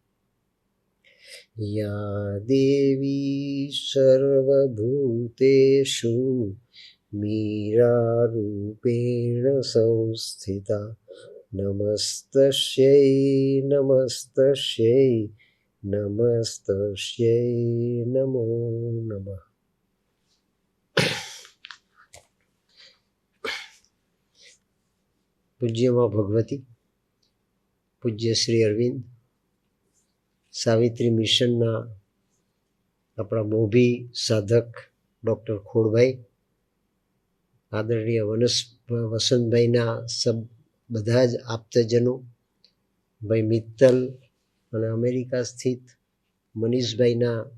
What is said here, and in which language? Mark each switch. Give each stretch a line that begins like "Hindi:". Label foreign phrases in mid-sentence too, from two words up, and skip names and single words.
Sanskrit: या देवी सर्वभूतेषु मीरारूपेण संस्थिता नमस्तस्यै नमस्तस्यै नमस्तस्यै नमो नमः।
Gujarati: પૂજ્ય માં ભગવતી, પૂજ્ય શ્રી અરવિંદ, સાવિત્રી મિશનના આપણા મોભી સાધક ડૉક્ટર ખોડભાઈ, આદરણીય વસંતભાઈના બધા જ આપ્તજનો, ભાઈ મિત્તલ અને અમેરિકા સ્થિત મનીષભાઈના